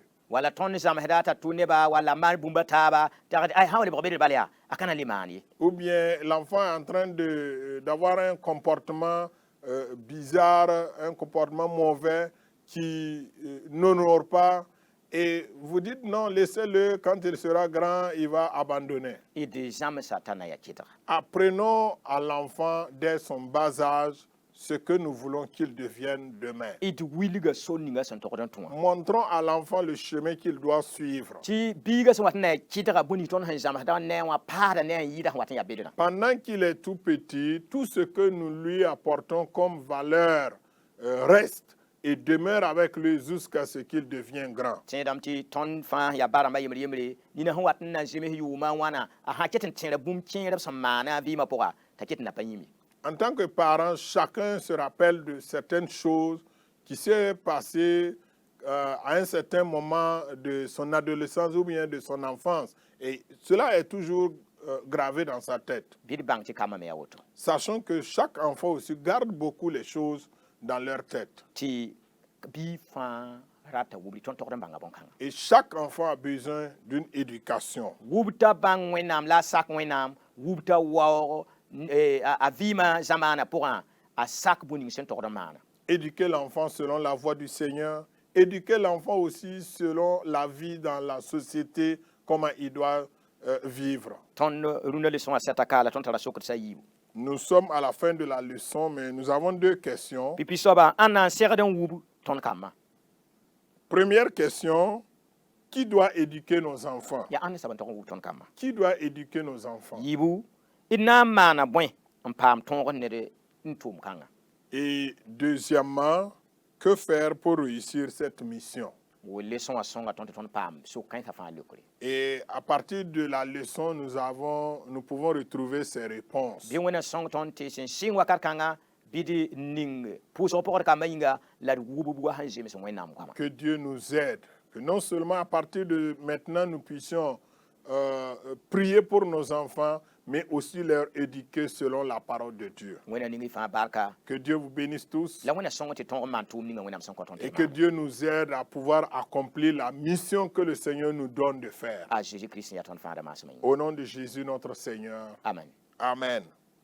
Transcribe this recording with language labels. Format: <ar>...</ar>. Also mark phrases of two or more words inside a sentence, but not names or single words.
<fr>Ou bien l'enfant est en train d'avoir un comportement bizarre, un comportement mauvais qui n'honore pas. Et vous dites non, laissez-le, quand il sera grand, il va abandonner. Apprenons à l'enfant dès son bas âge ce que nous voulons qu'ils deviennent demain.</fr> <mos>y tɩ wilga sol ninga sẽn togd n tũ wã</mos> <fr>Montrons à l'enfant le chemin qu'il doit suivre.</fr> <mos>tɩ biiga sẽn wat n na n kɩtga bõe ning tõnd sẽn zãmsda ne wã paasda ne a yɩɩda sẽn wat n yaa bedrã</mos> <fr>Pendant qu'il est tout petit, tout ce que nous lui apportons comme valeur reste et demeure avec lui jusqu'à ce qu'il devienne grand.</fr> <mos>tẽedame tɩ tõnd fãa yaa ba rãmbã yembre nina sẽn wat n na zems yʋʋmã wãna a sã ket n tẽera bũmb kẽerb sẽn maana a vɩɩmã pʋga t'a ket n na pa yĩme</mos> <fr>En tant que parent, chacun se rappelle de certaines choses qui s'est passées à un certain moment de son adolescence ou bien de son enfance. Et cela est toujours gravé dans sa tête.</fr> <mos>bɩ d bãng tɩ kamã me a woto</mos> <fr>Sachant que chaque enfant aussi garde beaucoup les choses dans leur tête.</fr> <mos>tɩ bɩ fãa rata wubri tõnd togd n bãnga bõn-kãngã</mos> <fr>Et chaque enfant a besoin d'une éducation.</fr> <mos>wub t'a bãng wẽnnaam la a sak wẽnnaam wub t'a waoog a vɩɩmã zamaanã pʋgã a sak bõe ning sẽn togd n maana</mos> <fr>Éduquer l'enfant selon la voie du Seigneur. Éduquer l'enfant aussi selon la vie dans la société, comment il doit vivre.</fr> <mos>tõnd rũnã leçon a sɛta kaala tõnd tara sokd sã yiibu</mos> <fr>Nous sommes à la fin de la leçon, mais nous avons deux questions.</fr> <mos>pipi soaba ãn na n segd n wub tõnd kambã</mos> <fr>Première question, qui doit éduquer nos enfants?</fr> <mos>yaa ãn ne sab n tog n wub tõnd kambã</mos> <fr>Qui doit éduquer nos enfants?</fr> <mos>yiibu d na n maana bõe n paam tõog ned n tʋʋm kãngã</mos> <fr>Et deuxièmement, que faire pour réussir cette mission?</fr> <mos>wo leçon wã sõnga tõnd tɩ tõnd paam sʋk-kãensã fãa lekre</mos> <fr>Et à partir de la leçon, nous pouvons retrouver ces réponses.</fr> <mos>bɩ wẽna sõng tõnd tɩ sẽn sɩng wakat kãngã bɩ d ning pʋʋsg pʋgd kambã yĩnga la d wub b wa sẽn zems wẽnnaam goamã</mos> <fr>Que Dieu nous aide. Que non seulement à partir de maintenant, nous puissions prier pour nos enfants, mais aussi leur éduquer selon la parole de Dieu.</fr> <mos>wẽna ning y fãa barka</mos> <fr>Que Dieu vous bénisse tous</fr> <mos>la wẽna sõng tɩ tõog n maan tʋʋm ninga wẽnnaam sẽn kõ tõnd</mos> <fr>et</fr> <mos>tɩ</mos> <fr>que</fr> <mos>maan</mos> <fr>Dieu nous aide à pouvoir accomplir la mission que le Seigneur nous donne de faire.</fr> <mos>a Jésus-Christ sẽn yaa tõnd fãada maasmã yĩnga</mos> <fr>Au nom de Jésus notre Seigneur.</fr> <mos>amen</mos> <fr>Amen.</fr>